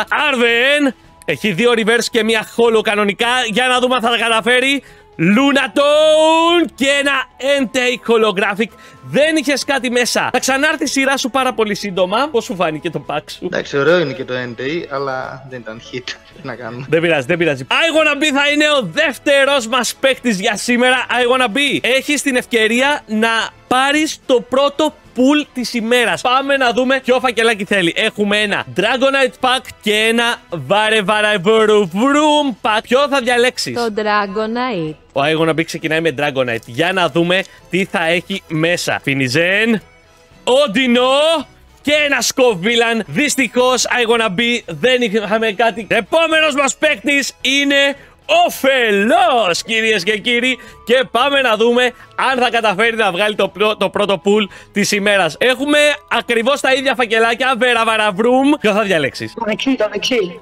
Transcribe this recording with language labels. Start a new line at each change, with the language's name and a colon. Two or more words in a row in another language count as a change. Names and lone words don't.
Greek: Arven έχει 2 reverse και μια holo κανονικά. Για να δούμε αν θα τα καταφέρει. Lunatone και ένα Entei holographic. Δεν είχες κάτι μέσα. Θα ξανάρθει η σειρά σου πάρα πολύ σύντομα. Πώς σου φάνηκε το pack σου? Εντάξει, ωραίο είναι και το Entei, αλλά δεν ήταν hit. Τι να κάνουμε. Δεν πειράζει, δεν πειράζει. I wanna be θα είναι ο δεύτερος μας παίκτης για σήμερα. I wanna be. Έχεις την ευκαιρία να πάρεις το πρώτο pool της ημέρας. Πάμε να δούμε ποιο φακελάκι θέλει. Έχουμε ένα Dragonite Pack και ένα Varevaraverum Pack. Ποιο θα διαλέξεις? Το Dragonite. Ο I wanna be ξεκινάει με Dragonite. Για να δούμε τι θα έχει μέσα. Finizen, Odino και ένα Scovillain. Δυστυχώς I wanna be δεν είχαμε κάτι. Επόμενος μας παίκτης είναι ο Φελός, κυρίες και κύριοι, και πάμε να δούμε αν θα καταφέρει να βγάλει το πρώτο pool της ημέρας. Έχουμε ακριβώς τα ίδια φακελάκια. Varevaraverum. Ποιο θα διαλέξεις? Το δεξί.